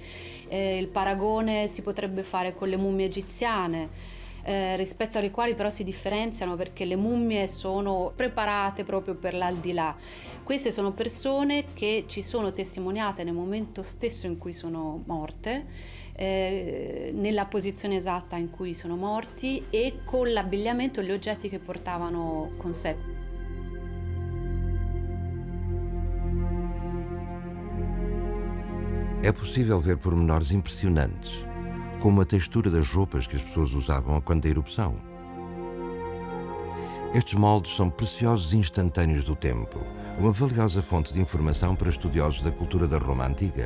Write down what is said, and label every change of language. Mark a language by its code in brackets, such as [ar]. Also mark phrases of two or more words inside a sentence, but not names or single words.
[it] Il paragone si potrebbe fare con le mummie egiziane, rispetto alle quali però si differenziano perché le mummie sono preparate proprio per l'aldilà. Queste sono persone che ci sono testimoniate nel momento stesso in cui sono morte, nella posizione esatta in cui sono morti e con l'abbigliamento e gli oggetti che portavano con sé. [pt] É possível ver pormenores impressionantes, como a textura das roupas que as pessoas usavam quando da erupção. Estes moldes são preciosos instantâneos do tempo, uma valiosa fonte de informação para estudiosos da cultura da Roma antiga.